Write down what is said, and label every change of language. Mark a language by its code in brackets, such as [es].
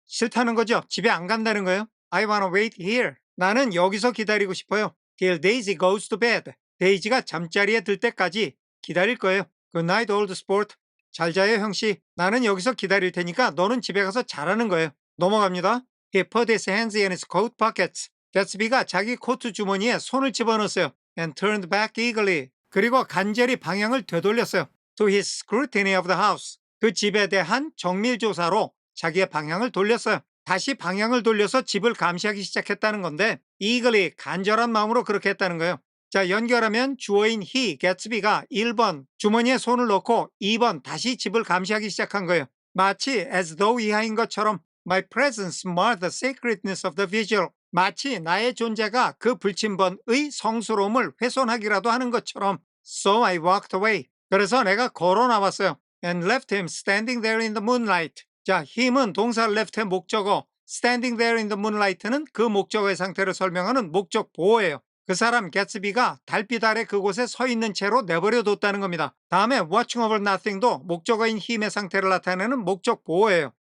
[ko] 싫다는 거죠. 집에 안 간다는 거예요. [en] I wanna wait here. [ko] 나는 여기서 기다리고 싶어요. [en] Till Daisy goes to bed. [ko] 데이지가 잠자리에 들 때까지 기다릴 거예요. [en] Good night, old sport. [ko] 잘 자요, 형씨. 나는 여기서 기다릴 테니까 너는 집에 가서 자라는 거예요. 넘어갑니다. [en] He put his hands in his coat pockets. [ko] 개츠비가 자기 코트 주머니에 손을 집어넣었어요. [en] And turned back eagerly. [ko] 그리고 간절히 방향을 되돌렸어요. [en] To his scrutiny of the house. [ko] 그 집에 대한 정밀 조사로 자기의 방향을 돌렸어요. 다시 방향을 돌려서 집을 감시하기 시작했다는 건데 eagerly, 간절한 마음으로 그렇게 했다는 거예요. 자, 연결하면 주어인 he, 개츠비가 1번 주머니에 손을 넣고 2번 다시 집을 감시하기 시작한 거예요. 마치 [en] as though [ko] 이하인 것처럼 [en] My presence marred the sacredness of the visual. [ko] 마치 나의 존재가 그 불침번의 성스러움을 훼손하기라도 하는 것처럼 [en] So I walked away. [ko] 그래서 내가 걸어 나왔어요. [en] And left him standing there in the moonlight. [ko] 자, him은 동사 left의 목적어, [en] standing there in the moonlight [ko] 는 그 목적어의 상태를 설명하는 목적 보어예요. 그 사람 개츠비가 달빛 아래 그곳에 서 있는 채로 내버려 뒀다는 겁니다. 다음에 [en] watching over nothing [ko] 도 목적어인 힘의 상태를 나타내는 목적 보어예요.